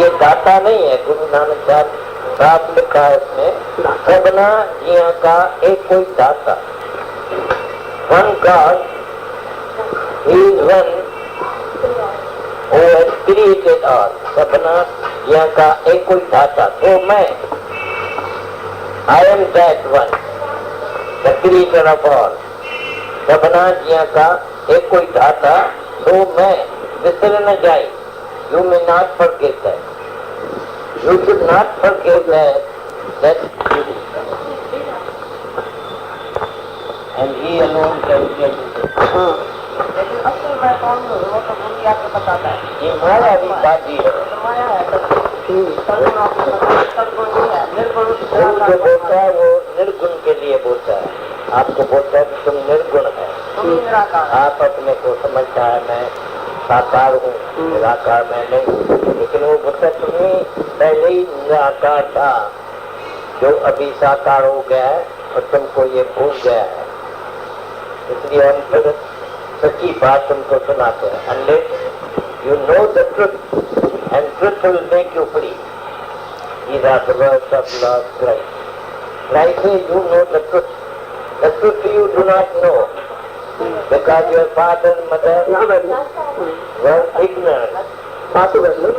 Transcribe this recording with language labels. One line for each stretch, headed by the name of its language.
Hindi: ये दाता नहीं है। गुरु नानक साहब साफ लिखा है इसमें, सबना जिया का एक कोई दाता,
English: One God, he is one who has created all।
Hindi: सबना जिया का एक कोई दाता, तो मैं
English: I am that one, the creator of all।
Hindi: सबना जिया का एक कोई दाता, तो मैं विसर न जाए।
English: You may not forget that, you should not forget that and he alone can tell।
Hindi: लेकिन असल मैं कौन हूँ वो तो दुनिया को बताता है। ये माया भी बाजी है, माया है, सदगुण आपको पता है, सदगुण नहीं है, निर्गुण जो बोलता है वो निर्गुण के लिए बोलता है। आपको बोलता है कि तुम निर्गुण है, आप अपने को समझता है मैं साकार हूँ, निराकार मैं नहीं। लेकिन वो बुद्ध तुम्हें पहले ही निराकार था, जो अभी साकार हो गया है और तुमको ये भूल गया है। इसलिए हम फिर सच्ची बात तुमको सुनाते हैं।
English: Unless you know the truth and truth will make you free. These are the words of Lord Christ. Christ says you know the truth. The truth you do not know because your father and mother were ignorant.